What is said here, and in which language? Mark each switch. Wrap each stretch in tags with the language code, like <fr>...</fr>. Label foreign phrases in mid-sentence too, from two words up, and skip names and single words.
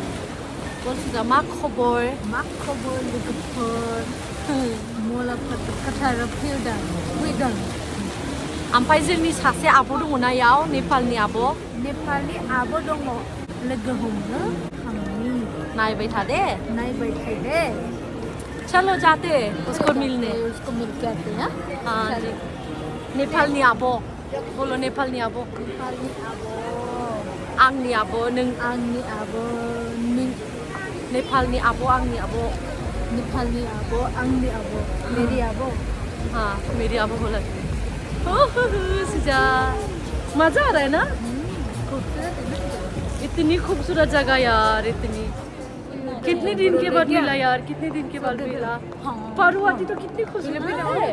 <brx>बलसुजा मा खबर लोगोफोर? मल अफ काटाराव फैदों। ओमफ्राय जोंनि सासे आब' दङ ना इयाव नेपालनि आब' दङ। लोगो हमनो थांनि। नायबाय था दे। नायबाय था दे।</brx> <hi>चलो जाते उसको मिलने। उसको मिल के आते हैं। हाँ जी</hi> <brx>नेपालनि आब' बोलो नेपालनि आब'। आंनि आब' नों आंनि आब' नों नेपालनि आब' आंनि आब'। नेपालनि आब' आंनि आब' मेरी आब'।</brx> <hi>हाँ मेरी आब' बोला। सुजा मजा आ रहा है ना? खूबसूरत है ना? इतनी खूबसूरत जगह यार। इतनी कितने दिन के बाद मिला यार, कितने दिन के बाद मिला। परुआती तो कितनी खूबसूरत है।</hi>